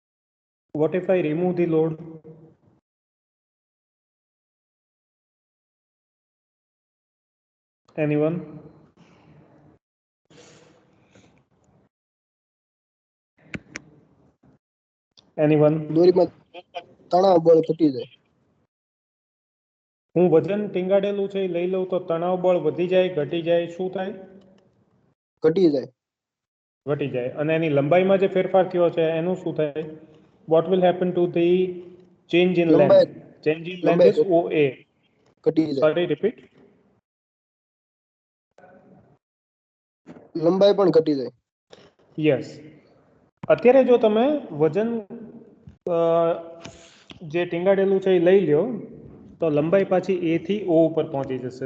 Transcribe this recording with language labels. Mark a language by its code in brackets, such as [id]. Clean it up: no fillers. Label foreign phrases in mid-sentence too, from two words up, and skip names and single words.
[en] What if I remove the load? Anyone? Anyone? [gu] દોરીમાં તણાવ બળ ઘટી જાય. હું વજન ટીંગાડેલું છે એ લઈ લઉં તો તણાવ બળ વધી જાય, ઘટી જાય, શું થાય? ઘટી જાય. ઘટી જાય. અને એની લંબાઈમાં જે ફેરફાર થયો છે એનું શું થાય? [en] What will happen to the change in [gu] લંબાઈ [en] length? Change in length [gu] લંબાઈ [en] is OA. [gu] ઘટી જાય. [en] Sorry, repeat. [gu] લંબાઈ પણ ઘટી જાય. યસ. અત્યારે જો તમે વજન જે ટીંગાડેલું છે એ લઈ લ્યો તો લંબાઈ પાછી A થી O ઉપર પહોંચી જશે.